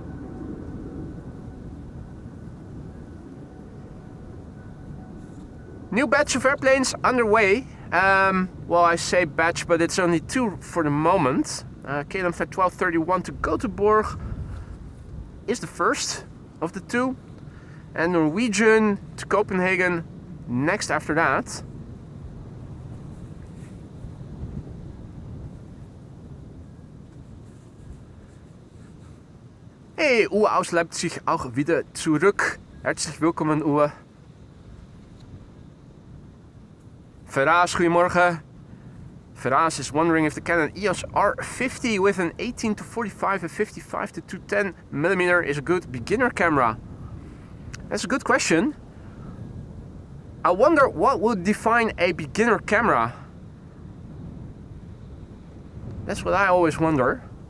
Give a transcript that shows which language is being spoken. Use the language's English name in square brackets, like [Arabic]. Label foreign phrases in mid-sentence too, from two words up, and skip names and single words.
[English] New batch of airplanes underway. Well, I say batch, but it's only 2 for the moment. KLM flight 1231 to Gothenburg is the first of the 2. And Norwegian to Copenhagen next after that. [German] Hey, Uwe aus Leipzig auch wieder zurück. Herzlich willkommen, Uwe. [Dutch] Ferraz, goedemorgen. [English] Ferraz is wondering if the Canon EOS R50 with an 18 to 45 and 55 to 210 mm is a good beginner camera. That's a good question. I wonder what would define a beginner camera. That's what I always wonder.